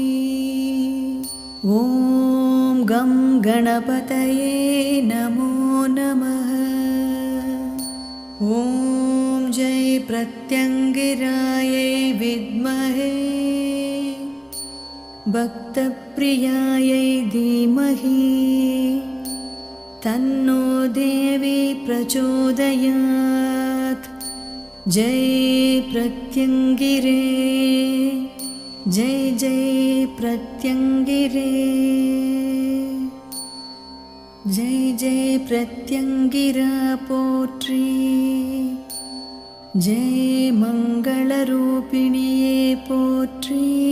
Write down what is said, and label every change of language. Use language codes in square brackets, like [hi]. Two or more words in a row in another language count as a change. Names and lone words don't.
[sa] ॐ गं गणपतये नमो नमः. ॐ जय प्रत्यंगिरायै विद्महे भक्तप्रियायै धीमहि तन्नो देवी प्रचोदयात्. जय प्रत्यंगिरे जय जय प्रत्यंगिरे जय जय प्रत्यंगिरा पोट्री. जय मंगलरूपिणिये पोट्री.